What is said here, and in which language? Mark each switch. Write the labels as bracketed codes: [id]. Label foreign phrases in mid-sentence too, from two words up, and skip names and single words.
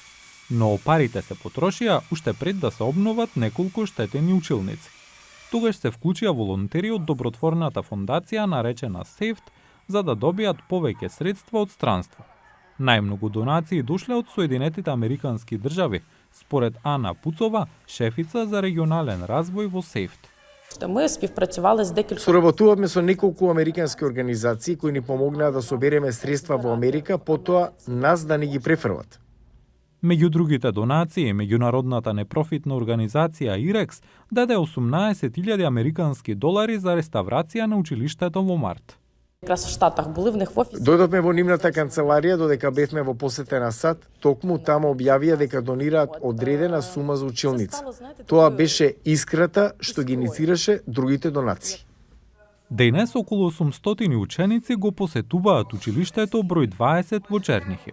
[mk] Но парите се потрошија уште пред да се обноват неколку штетени училници. Тогаш се вклучија волонтери од добротворната фондација наречена SAFED за да добијат повеќе средства од странство. Најмногу донации дошле од Соединетите Американски држави, според Ана Пуцова, шефица за регионален развој во SAFED. [uk] Ми співпрацювали з декількома. [mk] Соработувавме со неколку американски организации кои ни помогнаа да собереме средства во Америка, потоа нас да не ги префрлат. Меѓу другите донации, меѓународната непрофитна организација IREX даде $18,000 американски за реставрација на училиштето во март. [uk] Якраз в Штатах були в них в офисі. [mk] Дојдовме во нивната канцеларија додека бевме во посета на САД, токму таму објавија дека донираат одредена сума за училница. Тоа беше искрата што ги иницираше другите донации. Денес околу 800 ученици го посетуваат училиштето број 20 во Чернихив.